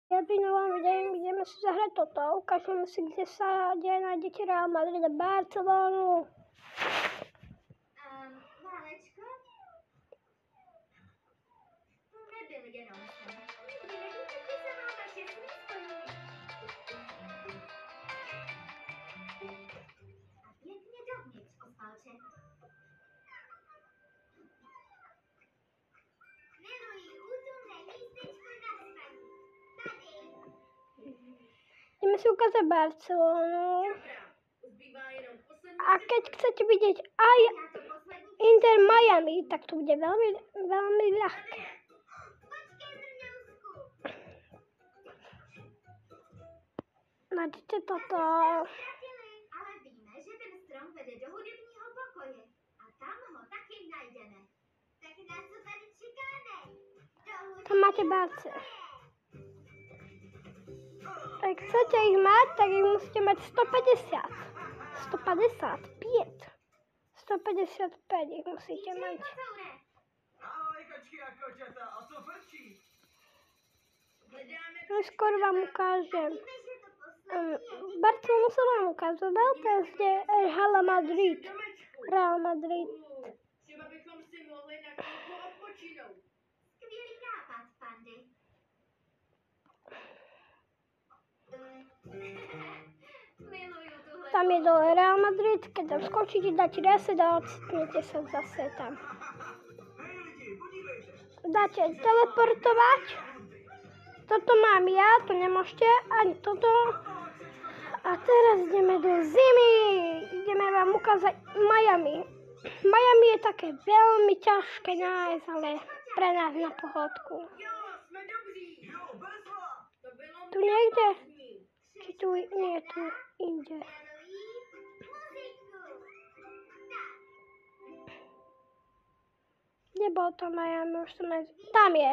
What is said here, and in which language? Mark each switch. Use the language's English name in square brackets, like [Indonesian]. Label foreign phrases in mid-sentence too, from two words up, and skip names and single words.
[Slovak] pri novom videu ideme si zahrať toto. Ukážeme si, kde sa nájdete Real Madrid a Barcelonu. [Czech] Válečko? To nebyl jenom sen. Nikdy nevíte, kdy se vám vaše sny splní. A pěkně dovnitř, Osvalče. Miluji útulné místečko na spaní. Tady. [Slovak] Ideme si ukázať Barcelonu. A keď chcete vidieť aj Inter Miami, tak to bude veľmi, veľmi ľahké. Nájdete toto. [Czech] Ale víme, že ten strom vede do hudebního pokoje. A tam ho taky najdeme. Tak na co tady čekáme? [Slovak] Tam máte barce. Ak chcete ich mať, tak ich musíte mať 150. 155. 155 ich musíte mať. [Czech] Ahoj, kočky a koťata, a co frčí? [Slovak] No skoro vám ukážem. Barcelonu som vám ukazoval, teraz je Hala Madrid. Real Madrid. [Czech] Třeba bychom si mohli na chvilku odpočinout. Skvělý nápad, Pandy. Miluju tuhle. [Slovak] Tam je dole Real Madrid, keď tam skočíte, dáte reset a ocitnete sa zase tam. [Czech] Hej lidi, podívejte. [Slovak] Dáte teleportovať. Toto mám ja, to nemôžete, ani toto. A teraz ideme do zimy. Ideme vám ukázať Miami. Miami je také veľmi ťažké nájsť, ale pre nás na pohodku. [Czech] Jo, jsme dobří. Jo, bezva. To bylo [Slovak] Tu niekde? Či tu nie, tu inde. [Czech] Miluji muziku. Tak. [Slovak] Kde bol to Miami? Už som aj... Tam je.